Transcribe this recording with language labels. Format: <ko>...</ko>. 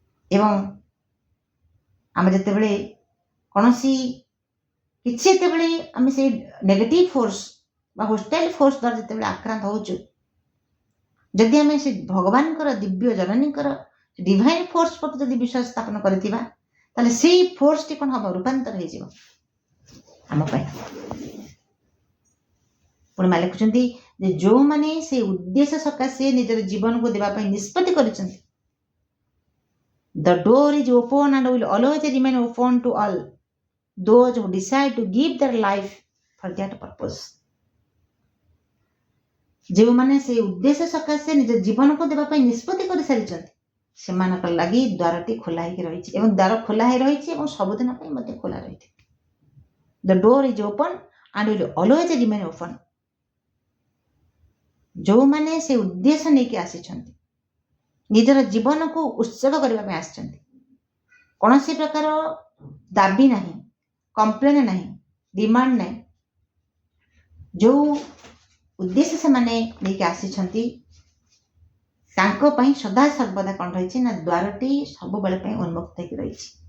<or>ଏବଂ ଆମେ ଯେତେବେଳେ କୌଣସି କିଛି ଯେତେବେଳେ ଆମେ ସେଇ ନେଗେଟିଭ ଫୋର୍ସ ବା ହୋଷ୍ଟାଇଲ ଫୋର୍ସ ଦ୍ୱାରା ଯେତେବେଳେ ଆକ୍ରାନ୍ତ ହେଉଛୁ, ଯଦି ଆମେ ସେ ଭଗବାନଙ୍କର ଦିବ୍ୟ ଜନନୀଙ୍କର ଡିଭାଇନ ଫୋର୍ସ ପ୍ରତି ଯଦି ବିଶ୍ୱାସ ସ୍ଥାପନ କରିଥିବା, ତାହେଲେ ସେଇ ଫୋର୍ସଟି କ'ଣ ହବ? ରୂପାନ୍ତର ହେଇଯିବ ଆମ ପାଇଁ। ପୁଣି ମା ଲେଖୁଛନ୍ତି ଯେ ଯୋଉମାନେ ସେଇ ଉଦ୍ଦେଶ୍ୟ ସକାଶେ ନିଜର ଜୀବନକୁ ଦେବା ପାଇଁ ନିଷ୍ପତ୍ତି କରିଛନ୍ତି,</or> <en>The door is open and will always remain open to all those who decide to give their life for that purpose.</en> <or>ଯେଉଁମାନେ ସେଇ ଉଦ୍ଦେଶ୍ୟ ସକାଶେ ନିଜ ଜୀବନକୁ ଦେବା ପାଇଁ ନିଷ୍ପତ୍ତି କରିସାରିଛନ୍ତି ସେମାନଙ୍କ ଲାଗି ଦ୍ୱାରଟି ଖୋଲା ହେଇକି ରହିଛି ଏବଂ ଦ୍ୱାର ଖୋଲା ହେଇ ରହିଛି ଏବଂ ସବୁଦିନ ପାଇଁ ମଧ୍ୟ ଖୋଲା ରହିଥିବ.</or> <en>The door is open and will always remain open.</en> <or>ଯେଉଁମାନେ ସେ ଉଦ୍ଦେଶ୍ୟ ନେଇକି ଆସିଛନ୍ତି ନିଜର ଜୀବନକୁ ଉତ୍ସର୍ଗ କରିବା ପାଇଁ ଆସିଛନ୍ତି କୌଣସି ପ୍ରକାର ଦାବି ନାହିଁ କମ୍ପ୍ଲେନ୍ ନାହିଁ ଡିମାଣ୍ଡ ନାହିଁ ଯେଉଁ ଉଦ୍ଦେଶ୍ୟ ସେମାନେ ନେଇକି ଆସିଛନ୍ତି ତାଙ୍କ ପାଇଁ ସଦା ସର୍ବଦା କ'ଣ ରହିଛି ନା ଦ୍ୱାରଟି ସବୁବେଳେ ପାଇଁ ଉନ୍ମୁକ୍ତ ହେଇକି ରହିଛି.</or>